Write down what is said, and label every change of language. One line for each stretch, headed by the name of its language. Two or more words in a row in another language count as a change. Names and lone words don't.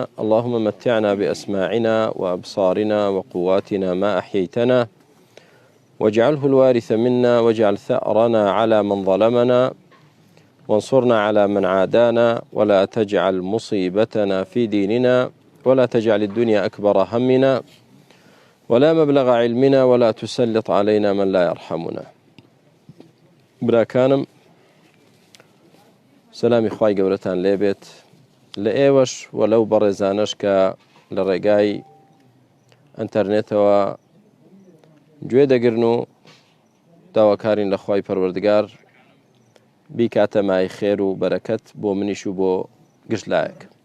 Arabic: اللهم متعنا بأسماعنا وأبصارنا وقواتنا ما أحييتنا، واجعله الوارث منا، واجعل ثأرنا على من ظلمنا، وانصرنا على من عادانا، ولا تجعل مصيبتنا في ديننا، ولا تجعل الدنيا أكبر همنا ولا مبلغ علمنا، ولا تسلط علينا من لا يرحمنا.
Central Kurdish: براكانم سلامی خوای گەورەتان لێبێت لە ئێوەش و لەو بەڕێزانەش کە لە ڕێگای ئینتەرنێتەوە گوێ دەگرن و داواکارین لە خوای پەروەردگار بیکاتە مای خێر و بەرەکەت بۆ منیش و بۆ گشتلایەک.